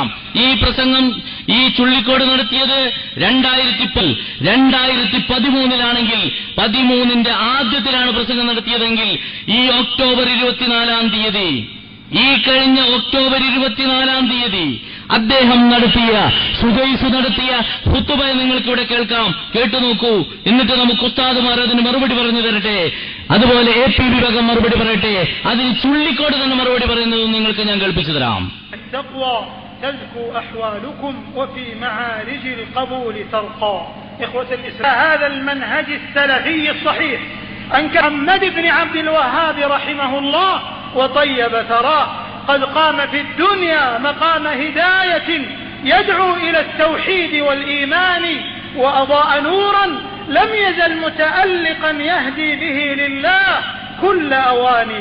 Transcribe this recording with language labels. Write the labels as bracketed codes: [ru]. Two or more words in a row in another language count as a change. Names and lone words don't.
[ml] ഈ പ്രസംഗം ഈ ചുള്ളിക്കോട് നടത്തിയത് 2013 13ന്റെ ആദ്യത്തിലാണ് പ്രസംഗം നടത്തിയതെങ്കിൽ ഈ ഒക്ടോബർ 24 തീയതി, ഈ കഴിഞ്ഞ ഒക്ടോബർ 24 തീയതി അദ്ദേഹം സുദൈസ് നടത്തിയ ഖുതുബ നിങ്ങൾക്കിവിടെ കേൾക്കാം. കേട്ടുനോക്കൂ. എന്നിട്ട് നമുക്ക് ഉസ്താദുമാർ അതിന് മറുപടി പറഞ്ഞു തരട്ടെ. അതുപോലെ AP വിഭാഗം മറുപടി പറയട്ടെ. അതിന് ചുള്ളിക്കോട് തന്നെ മറുപടി പറയുന്നത് നിങ്ങൾക്ക് ഞാൻ കേൾപ്പിച്ചു തരാം. [ar] تزكو أحوالكم وفي معارج القبول ترقى. إخوة الإسلام، هذا المنهج السلفي الصحيح أن محمد بن عبد الوهاب رحمه الله وطيب ثراه قد قام في الدنيا مقام هداية يدعو إلى التوحيد والإيمان وأضاء نورا لم يزل متألقا يهدي به لله كل أواني.